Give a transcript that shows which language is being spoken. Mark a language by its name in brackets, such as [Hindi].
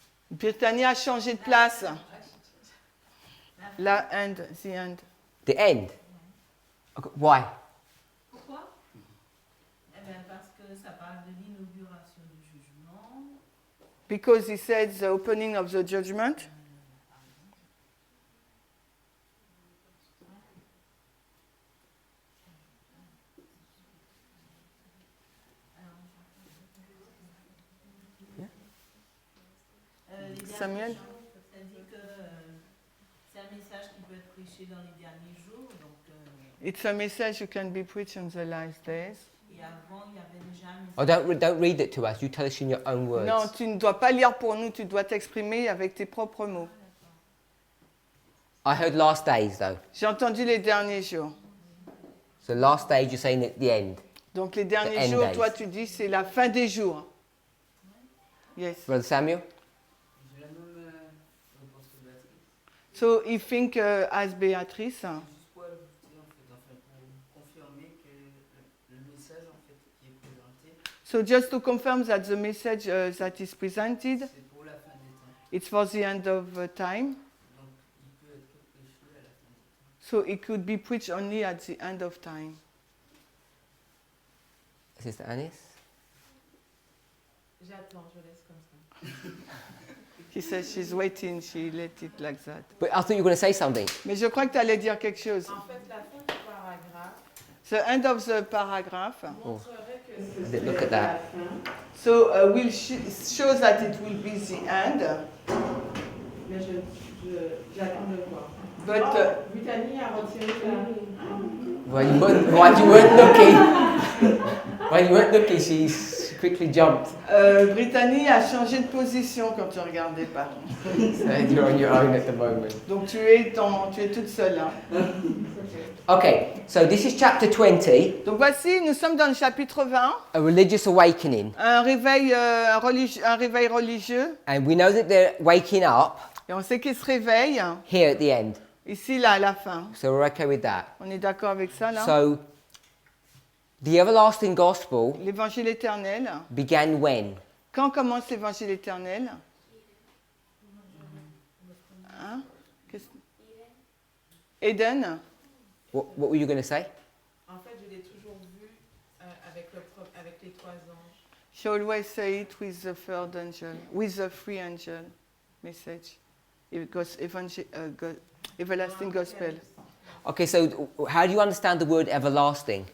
[French] Britannia a changé de place. La end, [English] the end. The end. Okay, why? [French] Pourquoi? Eh bien, parce que ça parle de l'inauguration du jugement. [English] Because he said the opening of the judgment. [French] Les [English] Samuel? [French] derniers jours, ça dit que c'est un message qui peut être prêché dans les derniers jours. Donc, [English] It's a message you can be preached in the last days. [French] et avant, il y avait déjà un [English] Oh, [French] message. [English] don't read it to us. You tell us in your own words. [French] Non, tu ne dois pas lire pour nous, tu dois t'exprimer avec tes propres mots. [English] I heard last days though. [French] J'ai entendu les derniers jours. [English] So last days you're saying at the end. [French] Donc les [English] The [French] derniers [English] end [French] jours, [English] days. [French] toi tu dis c'est la fin des jours. [English] Yes. Brother Samuel? [French] J'ai la même réponse que Béatrice. [English] So you think as Béatrice. [French] Juste pour ajouter pour confirmer que le message en fait qui est présenté, [English] So just to confirm that the message that is presented, [French] c'est pour la fin des temps. [English] it's for the end of time. [French] Donc il peut être prêché à la fin des temps. [English] So it could be preached only at the end of time. Sister Anis? [French] J'attends, je laisse comme ça. [English] She says she's waiting, she let it like that. But I thought you were going to say something. [French] Mais je crois que tu allais dire quelque chose. En fait, la fin du paragraphe [English] The end of the paragraph. [French] montrerait que [English] Look at that. So will show that it will be the end. [French] Mais j'attends de voir. [English] But [French] Britannie a retiré la... [English] While you weren't looking, while you weren't looking, she quickly jumped. [French] Britannie a changé de position quand tu regardais pas. [English] So you're on your own at the moment. [French] Donc tu es toute seule. Hein. [English] Okay, so this is chapter 20, [French] Donc voici, nous sommes dans le chapitre 20, [English] a religious awakening. [French] un réveil religieux. [English] And we know that they're waking up [French] Et on sait qu'ils se réveillent [English] here at the end. [French] ici, là, à la fin. [English] So we're okay with that. [French] On est d'accord avec ça, là? [English] So the everlasting gospel [French] L'évangile éternel. [English] began when? [French] Quand commence l'évangile éternel? Hein? [English] Eden. What were you going to say? [French] En fait, je l'ai toujours vu avec les trois anges. [English] She always say it with the third angel, with the three angel message. It goes everlasting gospel. Okay, so how do you understand the word everlasting?